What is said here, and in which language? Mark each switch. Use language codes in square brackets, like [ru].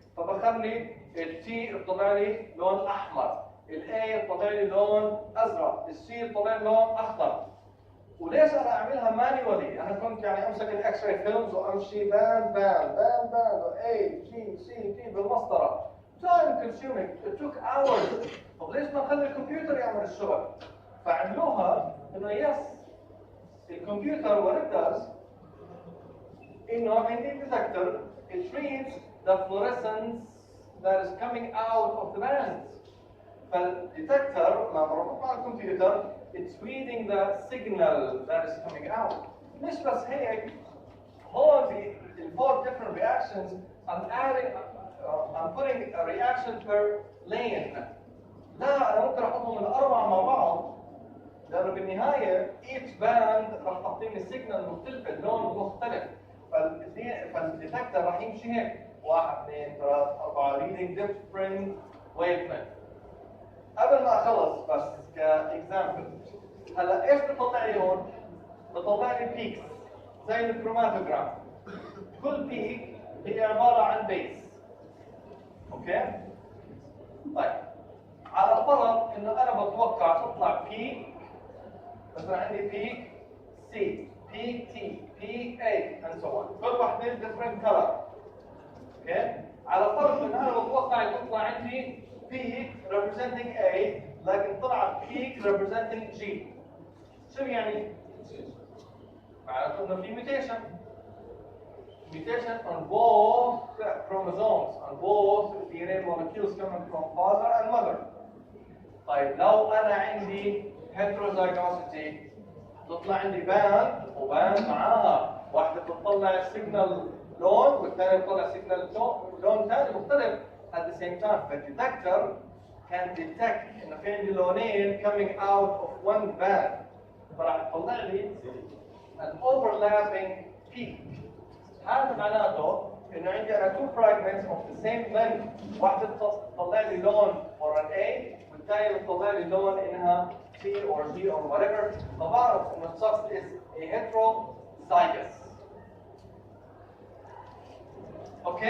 [ar] فبخلي ال T يطلع لي لون أحمر، ال A يطلع لي لون أزرق، ال C يطلع لي لون أخضر. وليش أنا أعملها مانيولي؟ أنا كنت يعني أمسك الإكس راي فيلمز وأمشي بان A G C T بالمسطرة. [en] Time consuming. It took hours. [ar] طب ليش ما نخلي الكمبيوتر يعمل الشغل؟ فعملوها إنه يس الكمبيوتر [en] what it does [ar] إنه عندي detector [en] it reads the fluorescence that is coming out of the bands. [ar] فالديتكتور لما مربوط مع الكمبيوتر [en] it's reading the signal that is coming out. [ar] مش بس هيك، هون في [en] four different reactions I'm putting a reaction per lane. [ar] لا أنا ممكن أحطهم الأربعة مع بعض، لأنه بالنهاية [en] each band [ar] راح تعطيني signal مختلفة لون مختلف. فالديتكتور راح يمشي هيك 1 2 3 4 [en] reading different wavelengths. [ar] قبل ما اخلص بس كاكزامبل، هلا ايش بطلع لي هون؟ بطلع لي بيكس زي الكروماتوجراف. كل بيك هي عباره عن بيس. اوكي؟ طيب على فرض انه انا بتوقع تطلع بيك مثلا عندي بيك سي، بيك تي، بيك اي [en] and so on. [ar] كل واحده different color. اوكي؟ على فرض انه انا بتوقع تطلع عندي [en] peak representing A [ar] لكن طلع [en] peak representing G. [ar] شو يعني؟ معناته انه في mutation. [en] Mutation on both chromosomes, on both DNA molecules coming from father and mother. [ar] طيب لو انا عندي [en] heterozygosity [ar] تطلع عندي باند وباند معاها، واحدة بتطلع سيجنال لون والثانية بتطلع سيجنال لون ثاني مختلف [en] at the same time. فالديتكتور can detect [ar] إنه في عندي لونين [en] coming out of one band، [ar] فراح تطلع لي [en] an overlapping peak. [ar] هذا معناته إنه عندي أنا [en] two fragments of the same length، [ar] واحدة تطلع لي لون for an A والثانية بتطلع لي لون إنها C or D or whatever، فبعرف إنه الشخص [en] is a heterozygous. Okay.